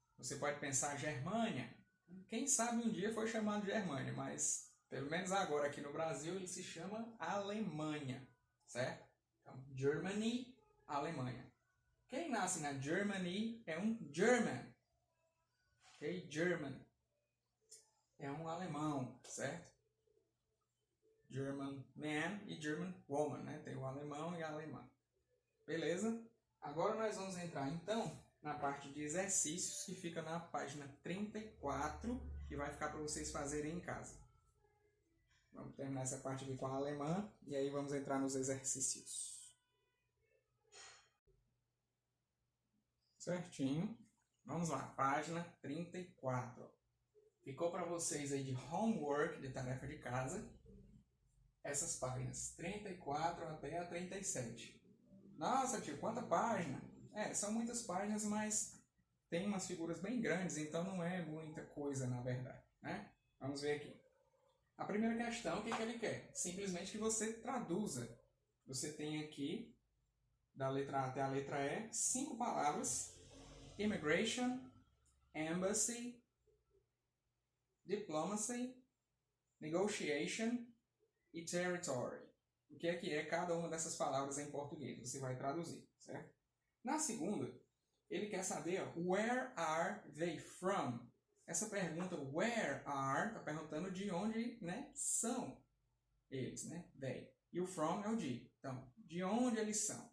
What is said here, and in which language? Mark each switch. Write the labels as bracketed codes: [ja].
[pt] Você pode pensar Germânia. Quem sabe um dia foi chamado de Germânia, mas pelo menos agora aqui no Brasil ele se chama Alemanha, certo? Então, Germany, Alemanha. Quem nasce na Germany é um German, ok? German é um alemão, certo? [en] German man e German woman, né? [pt] Tem o alemão e a alemã. Beleza? Agora nós vamos entrar então na parte de exercícios que fica na página 34, que vai ficar para vocês fazerem em casa. Vamos terminar essa parte aqui com a alemã e aí vamos entrar nos exercícios. Certinho. Vamos lá, página 34. Ficou para vocês aí de homework, de tarefa de casa, essas páginas 34 até a 37. Nossa, tio, quanta página? São muitas páginas, mas tem umas figuras bem grandes, então não é muita coisa, na verdade, né? Vamos ver aqui. A primeira questão, o que ele quer? Simplesmente que você traduza. Você tem aqui, da letra A até a letra E, 5 palavras. [en] Immigration, embassy, diplomacy, negotiation e territory. [pt] O que é cada uma dessas palavras em português? Você vai traduzir, certo? Na segunda, ele quer saber, [en] where are they from? [pt] Essa pergunta, where are, está perguntando de onde, né, são eles, né? They. E o from é o de. Então, de onde eles são?